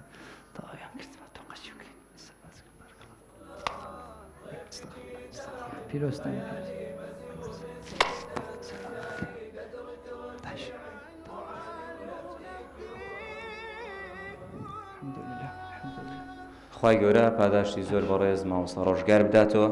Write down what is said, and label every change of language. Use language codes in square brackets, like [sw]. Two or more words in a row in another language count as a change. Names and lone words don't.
[ar] طيب كنت ما توقعت يمكن. بارك الله. استغفر. بيروستان. الحمد لله. [ckb] خی گەورە پاداشتی زۆر بەڕێز مامۆستا ڕۆژگار بداتەوە.